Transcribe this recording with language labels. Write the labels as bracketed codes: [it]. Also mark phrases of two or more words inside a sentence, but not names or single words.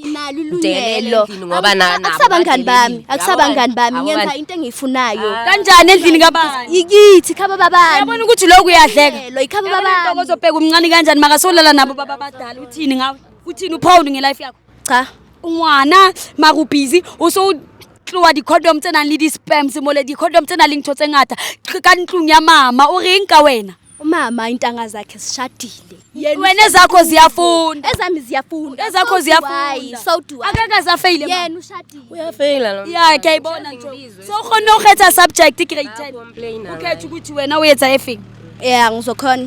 [zu] Nalulungelo ngoba akusabangani bami akusabangani bami ngenza into engiyifunayo Kanjani endlini kabani? ikithi khaba babani Uyabona ukuthi lokhu uyadleka. lo ikhaba babani Ntokozo bheka umncane kanjani makasolala nabo baba badala uthini ngawe? Uthini uphawuli ngelife yakho? cha [st] Ngwana makubhizi uso tloa di condom tsena le di spams mole di condom tsena le ntho tse ngata ka ntlung ya mama o reng ka wena? [zu] umama intanga zakhe sishadile Wena ezakho ziyafunda. ezami ziyafunda Ezakho ziyafunda. [en] so do I. [zu] Akaka zafeyile mama. yena ushadile uyafeyila lo. Yeah, ke ibona nje. So khona ukhetha [en] subject grade 10. [zu] Ukhetha ukuthi wena uyenza efing. yeah ngizokhona